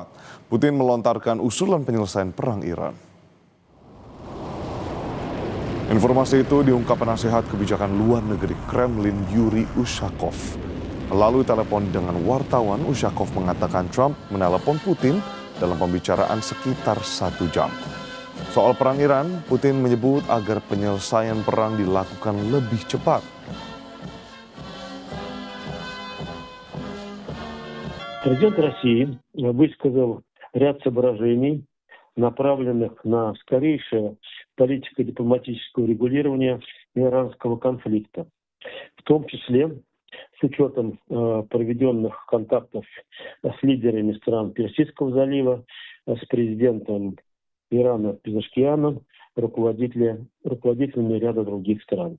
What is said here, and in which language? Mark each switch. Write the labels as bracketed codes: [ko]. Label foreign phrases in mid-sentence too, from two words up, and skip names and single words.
[id] Putin melontarkan usulan penyelesaian perang Iran. Informasi itu diungkap penasihat kebijakan luar negeri Kremlin Yuri Ushakov. Melalui telepon dengan wartawan, Ushakov mengatakan Trump menelepon Putin dalam pembicaraan sekitar 1 jam. Soal perang Iran, Putin menyebut agar penyelesaian perang dilakukan lebih cepat. [ru] Президент России высказал ряд соображений, направленных на скорейшее политико-дипломатическое урегулирование иранского конфликта, в том числе с учетом проведенных контактов с лидерами стран Персидского залива, с президентом Ирана Пезешкианом, руководителями ряда других стран.